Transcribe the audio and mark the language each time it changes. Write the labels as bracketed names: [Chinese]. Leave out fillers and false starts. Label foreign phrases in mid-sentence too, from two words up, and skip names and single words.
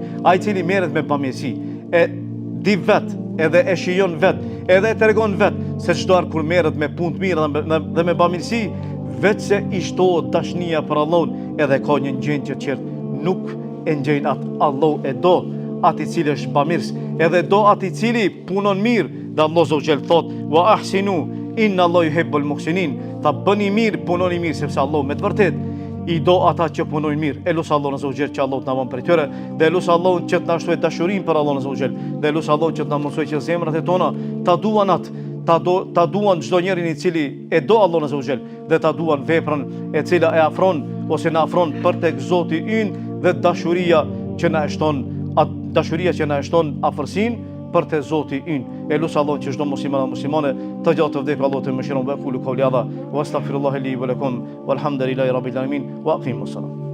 [Albanian] Ai i cili merret me bamirësi, e di vet, edhe e shijon vet, edhe e tregon vet se çdo ar kur merret me punë të mira dhe me bamirësi, vetë se i shtohet dashnia për Allahun, edhe ka një gjendje që nuk e ngjejnë atë. Allahu e do atë i cili është bamirës, edhe do atë i cili punon mirë, dhe Allahu subhanahu thot: [Arabic] "وأحسنوا إن الله يحب المحسنين." [Albanian] Ta bëni mirë, punoni mirë, sepse Allahu me të vërtetë i do ata që punojnë mirë. E lutë Allahun [Arabic] عز وجل [Albanian] që Allahu të na bën prej tyre, dhe lutë Allahun që të na shtojë dashurinë për Allahun [Arabic] عز وجل, [Albanian] dhe lutë Allahun që të na mësojë që zemrat e tona ta duan atë, ta duan çdo njërin i cili e do Allahun [Arabic] عز وجل, [Albanian] dhe ta duan veprën e cila e afron ose na afron për tek Zoti ynë, dhe dashuria që na shton afërsinë për te Zoti ynë. E lutë Allahun që çdo musliman dhe muslimane të gjatë të vdekë Allahu të mëshiron. [Arabic] وقولوا قولي هذا وأستغفر الله لي ولكم والحمد لله رب العالمين وأقيموا السلام.